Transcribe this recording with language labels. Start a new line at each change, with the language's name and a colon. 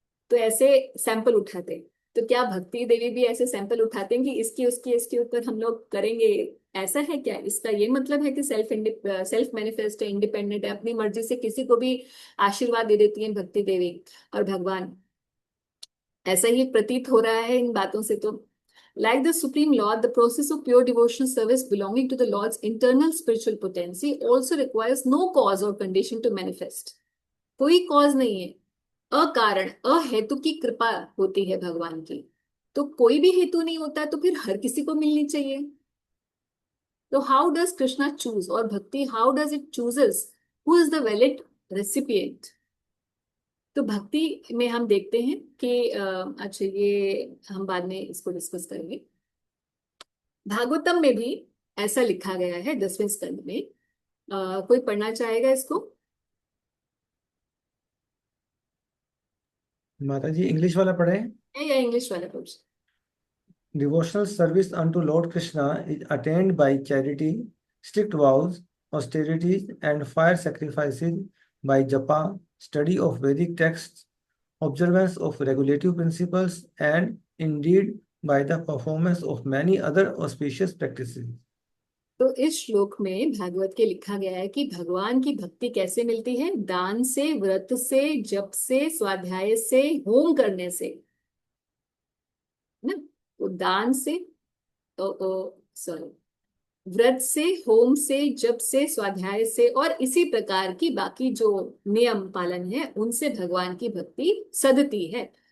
Hindi: तो ऐसे सैंपल उठाते हैं। तो क्या भक्ति देवी भी ऐसे सैंपल उठाते हैं कि इसकी उसकी इसके ऊपर हम लोग करेंगे? ऐसा है क्या? इसका ये मतलब है कि सेल्फ मैनिफेस्ट है, इंडिपेंडेंट है, अपनी मर्जी से किसी को भी आशीर्वाद दे देती है भक्ति देवी और भगवान? ऐसा ही प्रतीत हो रहा है इन बातों से।
English: तो like the supreme lord, the process of pure devotional service belonging to the lord's internal spiritual potency also requires no cause or condition to manifest.
Hindi: कोई कॉज नहीं है, अकारण अहेतु की कृपा होती है भगवान की। तो कोई भी हेतु नहीं होता तो फिर हर किसी को मिलनी चाहिए। तो
English: How does Krishna choose, और bhakti how does it chooses who is the valid recipient?
Hindi: तो भक्ति में हम देखते हैं कि अच्छा, ये हम बाद में इसको डिस्कस करेंगे। भागवतम में भी ऐसा लिखा गया है 10वें स्कंद में। कोई पढ़ना चाहेगा इसको? माता जी इंग्लिश वाला पढ़े। या इंग्लिश वाला कुछ?
English: Devotional service unto Lord Krishna is attained by charity, strict vows, austerities, and fire sacrifices, by japa, study of Vedic texts, observance of regulative principles, and indeed by the performance of many other auspicious practices.
Hindi: तो इस श्लोक में भागवत के लिखा गया है कि भगवान की भक्ति कैसे मिलती है? दान से, व्रत से, जप से, स्वाध्याय से, होम करने से, ना? तो दान से, सॉरी, व्रत से, होम से, जप से, स्वाध्याय से और इसी प्रकार की बाकी जो नियम पालन है उनसे भगवान की भक्ति सधती है।